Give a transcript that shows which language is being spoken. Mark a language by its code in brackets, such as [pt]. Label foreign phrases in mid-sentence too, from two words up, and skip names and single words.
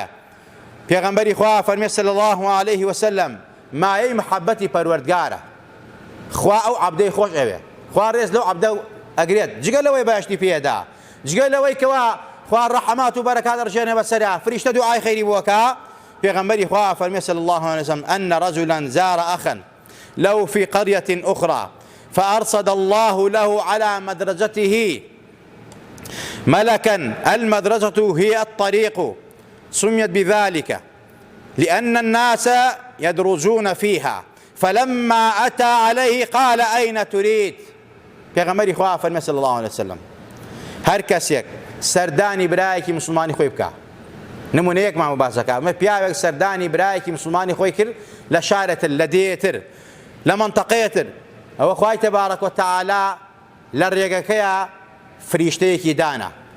[ckb] پێغەمبەری خوا فەرمێ [ar] صلی الله عليه وسلم [ckb] مایەی محەبەتی پەروەردگارە. خوا ئەو عەبدەی خۆش ئەوێ، خوا ڕێز لەو عەبدە ئەگرێت، جگە لەوەی بەهەشتی پێدا، جگە لەوەی کەوا خوا ڕەحەمات و بەرەکات ڕژێنێ بەسەرا، فریشتە دوعای خەیری بۆکە. پێغەمبەری خوا فەرمێ [ar] صلی الله عليه وسلم أن رجلا زار أخا له في قرية أخرى فأرصد الله له على مدرجته ملكا، المدرجة هي الطريق، سميت بذلك لأن الناس يدرجون فيها، فلما أتى عليه قال أين تريد. [ckb] پێغەمبەری خوا فەرمێ [ar] صلی الله عليه وسلم [ckb] هەر کەسێک سەردانی برایەکی مسلمانی خۆی بکە، نمونەیەکمان باسەکە، ئەمە پیاوێک سەردانی برایەکی مسلمانی خۆی کرد لە شارێتر لە دێتر لە مەنتەقەیەتر، ئەوە خوای تەبارەک و تەعالا لە ڕێگەکەیە فریشتەیەکی دانا.